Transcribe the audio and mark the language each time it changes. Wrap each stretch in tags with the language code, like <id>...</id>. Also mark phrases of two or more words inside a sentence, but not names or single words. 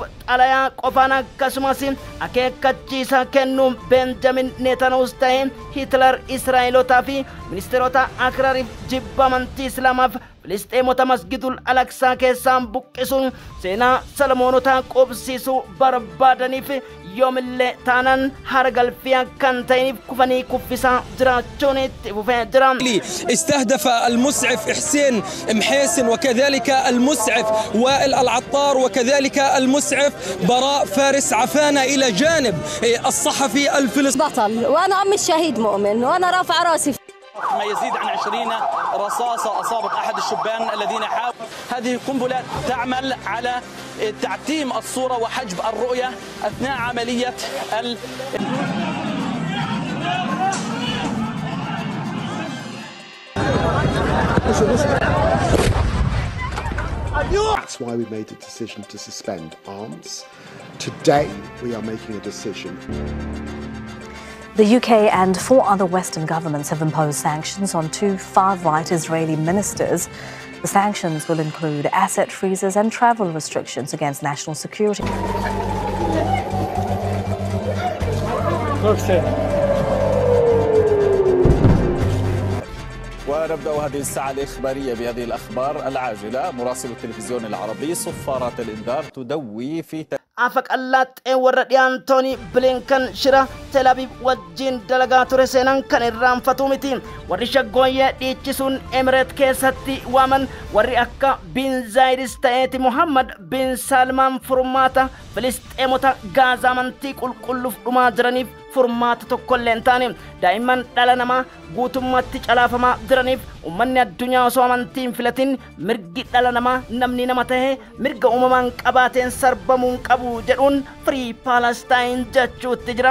<om>xalayaa qofaan akkasumas akeekkachiisa kennuun Benjamin Netanyahuus ta'e Hitler Israa'elootaa fi ministeerota akraariif jibba amantii Islaamaaf Filisxeemota masgidul Alaqsaa keessaan buqqisuun seenaa Salomoonotaa qubsiisuu barbaadaniif yoomillee taanaan hargalfii kan ta'iniif kufanii kuffisaa jiraachuun itti fufee jira.</om> <ar>استهدف المسعف حسين محيسن وكذلك المسعف وائل العطار وكذلك المسعف براء فارس عفانة إلى جانب الصحفي الفلسطيني بطل وأنا أم الشهيد مؤمن وأنا رافع راسي. ما يزيد عن 20 رصاصة أصابت أحد الشبان الذين حاولوا. هذه القنبلة تعمل على تعتيم الصورة وحجب الرؤية أثناء عملية</ar> <en>That's why we made a decision to suspend arms. Today we are making a decision. The UK and 4 other Western governments have imposed sanctions on 2 far-right Israeli ministers. The sanctions will include asset freezes and travel restrictions against national security.</en> <ar>ونبدأ هذه الساعة الإخبارية بهذه الأخبار العاجلة. مراسل التلفزيون العربي صفارات الإنذار تدوي في</ar> <om>afaq allaatee warra dhiyaantooni bilinkan shira Tel-Aviv wajjin dalagaa ture seenan kan irraanfatu miti. Warri shaggooyyee dhiichisuun Emireet keessatti waaman warri akka bin Zaayidis ta'eeti Muhammad bin Salmaan furmaata Filisxeemota Gaazaa amantii qulqulluuf dhumaa jiraniif furmaata tokkollee hin taane daa'imman dhala namaa guutummaatti calaafamaa jiraniif ummanni addunyaa osoo amantii hin filatin mirgi dhala namaa namni nama ta'e mirga uumamaan qabaateen sarbamuun qabu jedhuun</om> <en>Free Palestine</en> <om>jechuutti jira.</om>